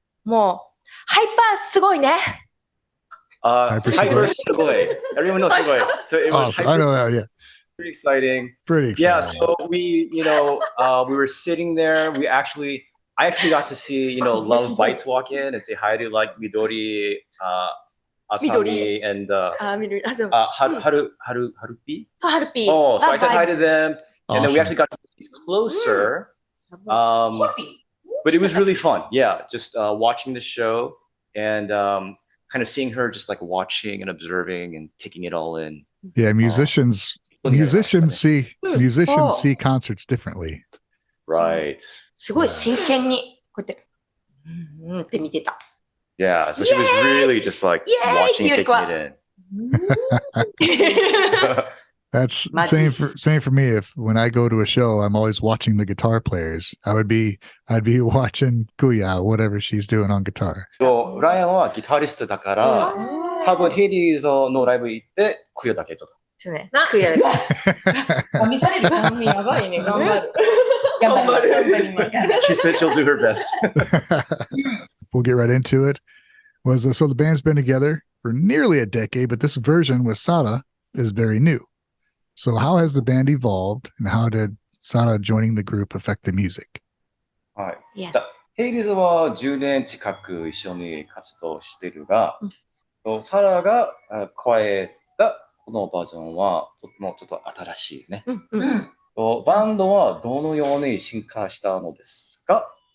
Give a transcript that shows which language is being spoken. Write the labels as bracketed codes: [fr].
[ja] もう、ハイパーすごいね。 Hyper すごい. [en] Everyone knows すごい. So it was I know that, yeah. Pretty exciting. Pretty exciting. Yeah, so we were sitting there. I actually got to see, Love Bites walk in and say hi to like Midori, Asami, and Harupi. Oh, so I said hi to them, and then we actually got to see closer. But it was really fun. Yeah, just watching the show and kind of seeing her just like watching and observing and taking it all in. Yeah, musicians see concerts differently. Right. [ja] すごい真剣にこうやってって見てた。 [en] Yeah, so she was really just like watching and taking it in. That's same for me. When I go to a show, I'm always watching the guitar players. I'd be watching KUYA, whatever she's doing on guitar. [ja] ライアンはギタリストだから、多分ヘディーズのライブ行ってKUYAだけと。そうね。KUYAです。見される感やばいね。頑張る。 [en] She said she'll do her best. We'll get right into it. So the band's been together for nearly a decade, but this version with SALA is very new. So how has the band evolved, and how did SALA joining the group affect the music? [ja] はい。ヘイディーズは10年近く一緒に活動しているが、SALAが加えたこのバージョンはとてもちょっと新しいね。バンドはどのように進化したのですか？